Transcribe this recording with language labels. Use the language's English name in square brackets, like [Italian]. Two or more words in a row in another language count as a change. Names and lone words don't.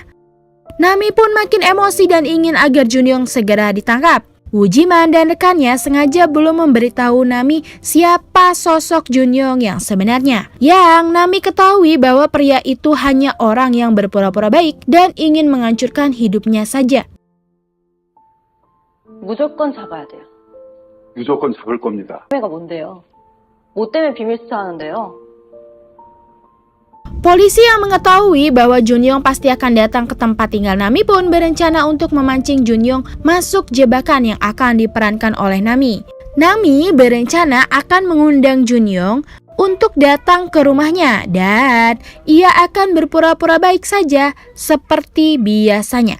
[Indonesian] Nami pun makin emosi dan ingin agar Junyong segera ditangkap. Wu Jiman dan rekannya sengaja belum memberitahu Nami siapa sosok Junyong yang sebenarnya. Yang Nami ketahui bahwa pria itu hanya orang yang berpura-pura baik dan ingin menghancurkan hidupnya saja. [Korean] 무조건 잡아야 돼요. 무조건 잡을 겁니다. 가 뭔데요? 뭐 때문에 비밀 수사하는데요? [Indonesian] Polisi yang mengetahui bahwa Junyong pasti akan datang ke tempat tinggal Nami pun berencana untuk memancing Junyong masuk jebakan yang akan diperankan oleh Nami. Nami berencana akan mengundang Junyong untuk datang ke rumahnya dan ia akan berpura-pura baik saja seperti biasanya.